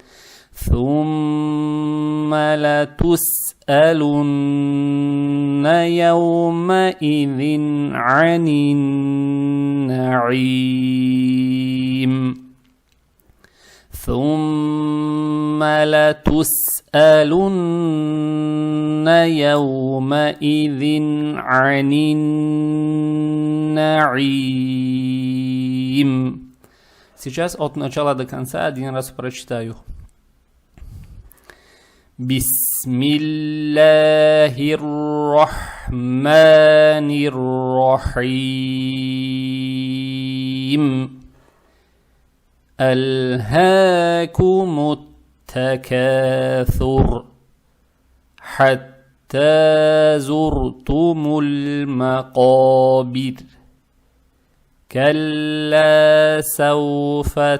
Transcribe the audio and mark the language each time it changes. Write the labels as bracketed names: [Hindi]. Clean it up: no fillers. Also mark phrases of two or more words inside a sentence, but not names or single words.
[Arabic] ثم لتسألن يومئذ عن النعيم. ثم ثم لتسألن يومئذ عن النعيم. [Russian] Сейчас от начала до конца один раз прочитаю. [Arabic] بسم الله الرحمن الرحيم. ألهاكم التكاثر حتى زرتم المقابر كلا سوف